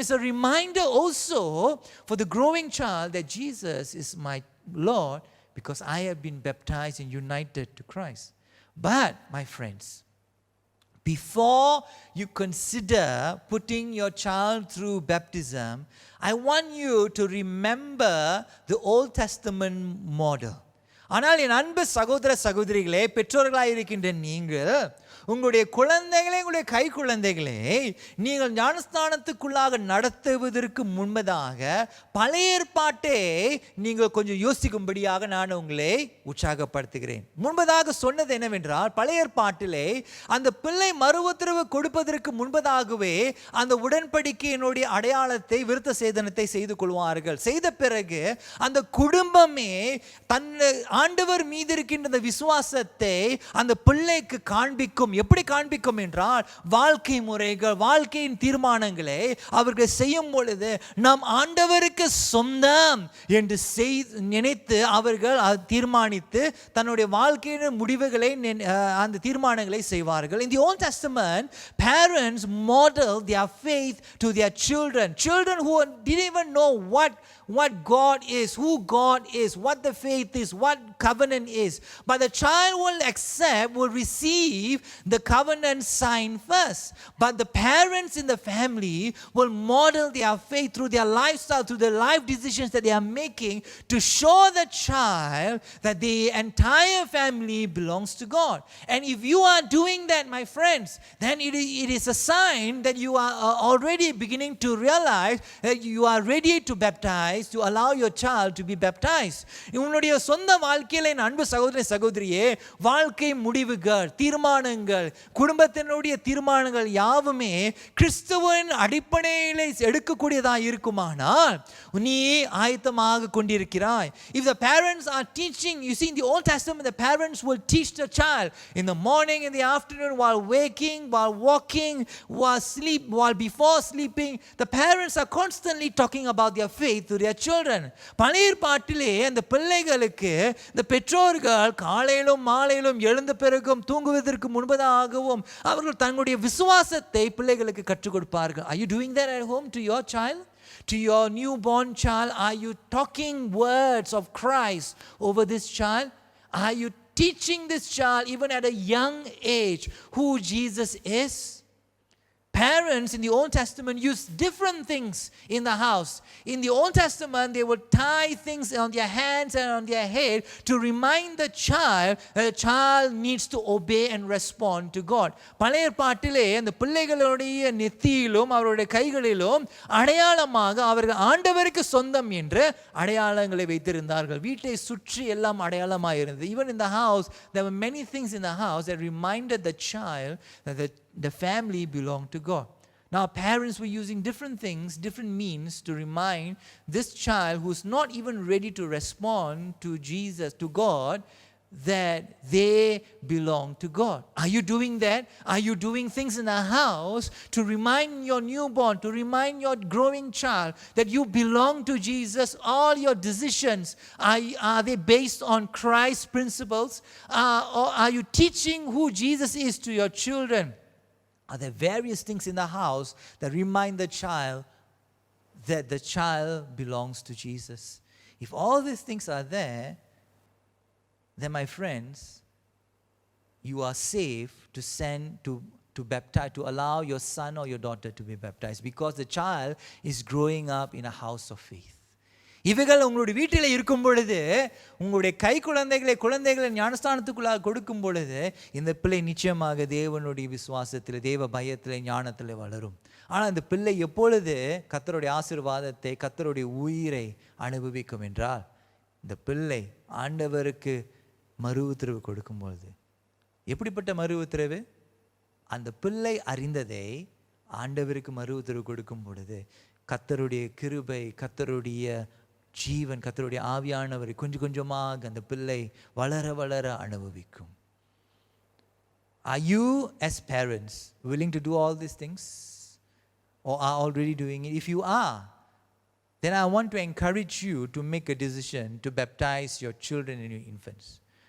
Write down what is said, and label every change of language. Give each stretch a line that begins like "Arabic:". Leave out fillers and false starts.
English: It's a reminder also for the growing child that Jesus is my Lord because I have been baptized and united to Christ. But my friends, before you consider putting your child through baptism, I want you to remember the Old Testament model.
Tamil: ஆனால் என் அன்பு சகோதர சகோதரிகளே, பெற்றோர்களாக இருக்கின்ற நீங்கள் உங்களுடைய குழந்தைகளே, உங்களுடைய கை குழந்தைகளே நீங்கள் ஞானஸ்தானத்துக்குள்ளாக நடத்துவதற்கு முன்பதாக பழைய ஏற்பாட்டை நீங்கள் கொஞ்சம் யோசிக்கும்படியாக நான் உங்களை உற்சாகப்படுத்துகிறேன். முன்பதாக சொன்னது என்னவென்றால், பழைய ஏற்பாட்டிலே அந்த பிள்ளை மறு உத்தரவு கொடுப்பதற்கு முன்பதாகவே அந்த உடன்படிக்கையினுடைய அடையாளத்தை, விருத்த சேதனத்தை செய்து கொள்வார்கள். செய்த பிறகு அந்த குடும்பமே தன் ஆண்டவர் மீது இருக்கின்ற விசுவாசத்தை அந்த பிள்ளைக்கு காண்பிக்கும். எப்படி காண்பிக்கும் என்றால், வாழ்க்கை முறைகள், வாழ்க்கையின் தீர்மானங்களை அவர்கள் செய்யும் பொழுது நாம் ஆண்டவருக்கு சொந்தம் என்று நினைத்து அவர்கள் தீர்மானித்து தன்னுடைய வாழ்க்கையின் முடிவுகளை, அந்த தீர்மானங்களை செய்வார்கள்.
English: In the Old Testament, parents model their faith to their children who didn't even know what God is, who God is, what the faith is, what covenant is. But the child will accept, will receive the covenant sign first. But the parents in the family will model their faith through their lifestyle, through the life decisions that they are making, to show the child that the entire family belongs to God. And if you are doing that, my friends, then it is a sign that you are already beginning to realize that you are ready to baptize, to allow your child to be baptized.
Tamil: உன்னுடைய சொந்த வாழ்க்கையில அன்பு சகோதர சகோதரியே, வாழ்க்கை முடிவுகள், தீர்மானங்கள், குடும்பத்தினுடைய தீர்மானங்கள் யாவுமே கிறிஸ்துவின் அடிப்படையில் எடுக்கக்கூடியதாக இருக்குமானால் நீ ஆயத்தமாக கொண்டிருக்கிறாய்.
English: If the parents are teaching, you see in the Old Testament the parents will teach the child in the morning, in the afternoon, while waking, while walking, while before sleeping. The parents are constantly talking about their faith to their children.
Tamil: பழைய ஏற்பாட்டிலே அந்த பிள்ளைகளுக்கு இந்த பெற்றோர்கள் காலையிலும் மாலையிலும் எழுந்த பிறகும் தூங்குவதற்கு முன்பதாகவும் அவர்கள் தங்களுடைய விசுவாசத்தை பிள்ளைகளுக்கு கற்றுக் கொடுப்பார்கள்.
English: Are you doing that at home to your child? To your newborn child, are you talking words of Christ over this child? Are you teaching this child even at a young age who Jesus is? Parents in the Old Testament used different things in the house. In the Old Testament, they would tie things on their hands and on their head to remind the child that the child needs to obey and respond to God.
Tamil: பழைய ஏற்பாட்டிலே அந்த பிள்ளைகளுடைய நெத்தியிலும் அவருடைய கைகளிலும் அடையாளமாக அவர்கள் ஆண்டவருக்கு சொந்தம் என்று அடையாளங்களை வைத்திருந்தார்கள். வீட்டை சுற்றி எல்லாம் அடையாளமாக இருந்தது.
English: Even in the house, there were many things in the house that reminded the child that the family belonged to God. Now parents were using different things, different means to remind this child who's not even ready to respond to Jesus, to God, that they belong to God. Are you doing that? Are you doing things in the house to remind your newborn, to remind your growing child that you belong to Jesus? All your decisions, are they based on Christ's principles? Or are you teaching who Jesus is to your children? Are there various things in the house that remind the child that the child belongs to Jesus? If all these things are there, then my friends, you are safe to send to baptize, to allow your son or your daughter to be baptized, because the child is growing up in a house of faith.
Tamil: இவைகள் உங்களுடைய வீட்டில் இருக்கும் பொழுது, உங்களுடைய கை குழந்தைகளை ஞானஸ்தானத்துக்குள்ளாக கொடுக்கும் பொழுது, இந்த பிள்ளை நிச்சயமாக தேவனுடைய விசுவாசத்தில், தேவ பயத்தில், ஞானத்தில் வளரும். ஆனால் இந்த பிள்ளை எப்பொழுது கர்த்தருடைய ஆசீர்வாதத்தை, கர்த்தருடைய உயிரை அனுபவிக்கும் என்றால், இந்த பிள்ளை ஆண்டவருக்கு மறு உத்தரவு கொடுக்கும் பொழுது. எப்படிப்பட்ட மறு உத்தரவு? அந்த பிள்ளை அறிந்ததை ஆண்டவருக்கு மறு உத்தரவு கொடுக்கும் பொழுது கர்த்தருடைய கிருபை, கர்த்தருடைய ஜீவன், கர்த்தருடைய ஆவியானவரை கொஞ்சம் கொஞ்சமாக அந்த பிள்ளை வளர வளர அனுபவிக்கும்.
English: Are you as parents willing to do all these things, or are already doing it? If you are, then I want to encourage you to make a decision to baptize your children and your infants.